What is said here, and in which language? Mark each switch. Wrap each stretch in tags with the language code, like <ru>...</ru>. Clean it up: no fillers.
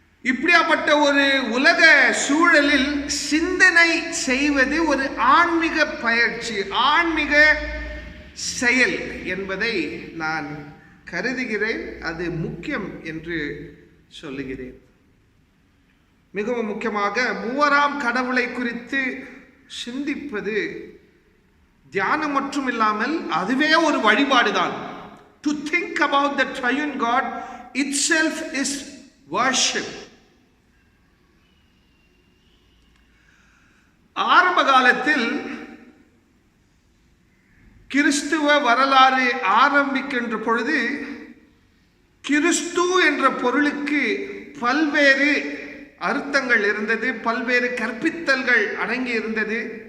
<ta>இப்படியாப்பட்ட ஒரு உலக சூழலில் சிந்தனை செய்வது ஒரு ஆன்மீக பயிற்சி, ஆன்மீக செயல் என்பதை நான் கருதுகிறேன். அது முக்கியம் என்று சொல்லுகிறேன். மிகவும் முக்கியமாக மூவராம் கடவுளை குறித்து சிந்திப்பது தியானம் மட்டும் இல்லாமல் அதுவே ஒரு வழிபாடுதான்.</ta> <en>To think about the triune God itself is worship.</en> <ta>ஆரம்ப காலத்தில் கிறிஸ்துவ வரலாறு ஆரம்பிக்கின்ற பொழுது கிறிஸ்து என்ற பொருளுக்கு பல்வேறு அர்த்தங்கள் இருந்தது, பல்வேறு கற்பித்தல்கள் அடங்கி இருந்தது.</ta>